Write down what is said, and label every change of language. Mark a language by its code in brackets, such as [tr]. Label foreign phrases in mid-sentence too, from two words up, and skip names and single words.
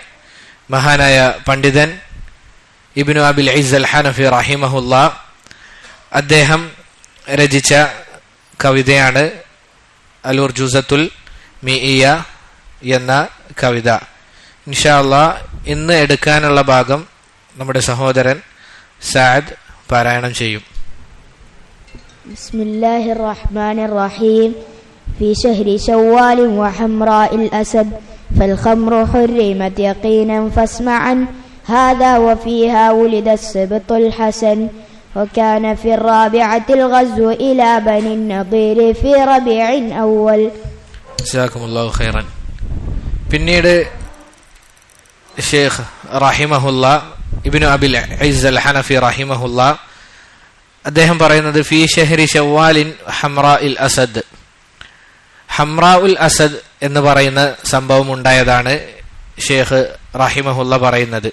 [ml] മഹാനായ പണ്ഡിതൻ ഇബ്നു അബിൽ ഇസ്സ് അൽ ഹനഫി റഹിമഹുല്ലാ അദ്ദേഹം രചിച്ച കവിതയാണ് അൽ ഉർജൂസത്തുൽ മീഇയ്യ എന്ന കവിത. [ar] إن شاء الله [ml] ഇന്ന് എടുക്കാനുള്ള ഭാഗം നമ്മുടെ സഹോദരൻ സഅദ് പാരായണം ചെയ്യും. [ar] بسم الله الرحمن الرحيم. في شهر شوال وحمراء الأسد فالخمر حرمت يقينا فاسمعا هذا وفيها ولد السبط الحسن وكان في الرابعة الغزو إلى بني النضير في ربيع أول. جزاكم الله خيرا. [ml] പിന്നീട് ഷെയ്ഖ് റഹിമഹുല്ലാ ഇബ്നു അബിൽ ഇസ്സ് അൽ ഹനഫി റഹിമഹുല്ലാ അദ്ദേഹം പറയുന്നത് [ar] في شهر شوال حمراء الأسد, [ml] ഹംറാഉൽ അസദ് എന്ന് പറയുന്ന സംഭവം ഉണ്ടായതാണ് ഷെയ്ഖ് റഹിമഹുല്ല പറയുന്നത്.